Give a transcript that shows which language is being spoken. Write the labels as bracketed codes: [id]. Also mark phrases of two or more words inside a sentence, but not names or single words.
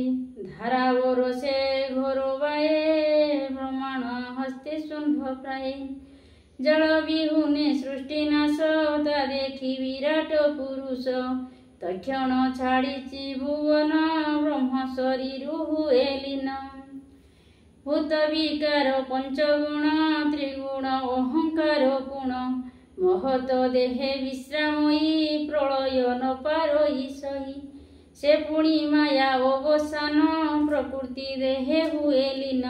[or] ଧାରା ବର୍ଷେ ଘୋର ବାଏ, ବ୍ରହ୍ମାଣ୍ଡ ହସ୍ତେ ଶୁମ୍ଭ ପ୍ରାୟ। ଜଳ ବିହୁନେ ସୃଷ୍ଟି ନାଶ, ତା ଦେଖି ବିରାଟ ପୁରୁଷ। ତକ୍ଷଣ ଛାଡ଼ିଛି ଭୁବନ, ବ୍ରହ୍ମ ଶରୀର ହୁଏ ଲୀନ। ଭୂତ ବିକାର ପଞ୍ଚଗୁଣ ତ୍ରିଗୁଣ ଅହଙ୍କାର ପୁଣ ମହତ ଦେହେ ବିଶ୍ରାମୟୀ ପ୍ରଳୟ ନ ପାରଇ ସହି ସେ ପୁଣି ମାୟା ଅବସାନ ପ୍ରକୃତି ଦେହେ ହୁଏ ଲୀନ